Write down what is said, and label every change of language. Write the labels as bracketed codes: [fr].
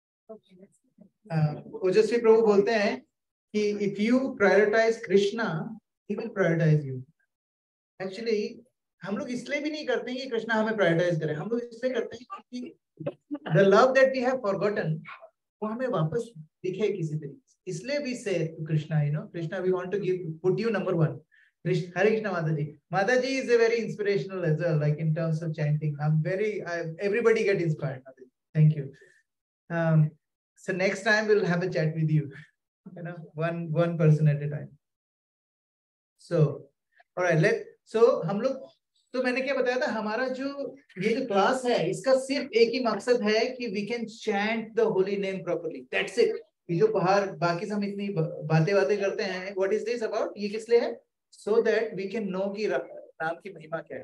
[hi] ओजस्वी प्रभु बोलते हैं कि [en] If you prioritise Krishna he will prioritise you. [hi] Actually हम लोग इसलिए भी नहीं करते हैं कि कृष्णा हमें प्रायोरिटाइज करे, हम लोग इसलिए करते हैं कि [en] the love that we have forgotten [hi] वो हमें वापस दिखे किसी तरीके से। इसलिए भी से [en] Krishna, you know, Krishna we want to give put you number 1। Hare Krishna Mataji. Mataji is a very inspirational as well, like in terms of chanting. Everybody get inspired. Mataji. Thank you. So next time we'll have a chat with you. You know, one person at a time. So, all right. [hi] So हम लोग, तो मैंने क्या बताया था, हमारा जो ये जो क्लास है इसका सिर्फ एक ही मकसद है कि [en] we can chant the holy name properly. That's it. [hi] ये जो बाहर बाकी हम इतनी बातें करते हैं, [en] what is this about? [hi] ये किस लिए है? [en] So that we can know [hi] कि नाम की महिमा क्या है।